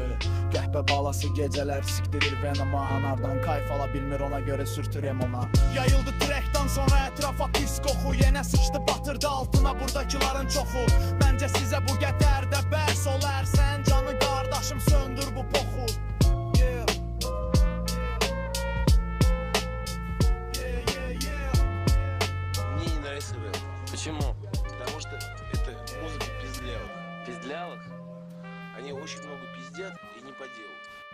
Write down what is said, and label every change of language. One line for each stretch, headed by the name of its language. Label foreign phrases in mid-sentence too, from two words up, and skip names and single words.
Azerbaijani: Qəhbə balası gecələr sikdirir Venoma. Anardan kayf ala bilmir ona görə sürtürəm ona. Yayıldı trekdən sonra ətrafa pis qoxu. Yenə sıçdı batırdı altına buradakiların çoxu. Məncə sizə bu qətərdə bəs olar. Sən canı qardaşım söndür bu poxu.
Russian: Мне не нравится рэп. Почему? Потому что это музыка пиздлявых. Пиздлявых? Они очень много пиздят и не по делу.